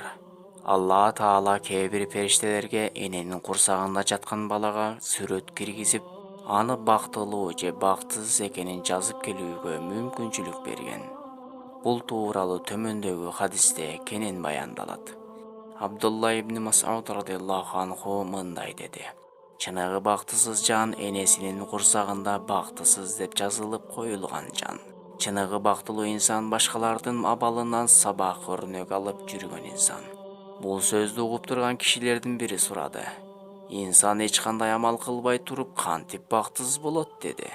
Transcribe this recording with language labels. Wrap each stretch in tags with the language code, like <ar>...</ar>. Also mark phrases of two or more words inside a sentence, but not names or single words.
<ky>Алла Таала кээ бир периштелерге эненин курсагында жаткан балага сүрөт киргизип, аны бактылуу же бактысыз экенин жазып келүүгө мүмкүнчүлүк берген. Бул тууралуу төмөндөгү хадисте кенен баяндалат. Абдулла ибн Мас'уд</ky> <ar>رضي الله عنه</ar> <ky>мындай деди: чыныгы бактысыз жан энесинин курсагында бактысыз деп жазылып коюлган жан. Чыныгы бактылуу инсан башкалардын абалынан сабак өрнөк алып жүргөн инсан. Бул сөздү угуп турган кишилердин бири сурады: инсан эч кандай амал кылбай туруп кантип бактысыз болот деди.</ky>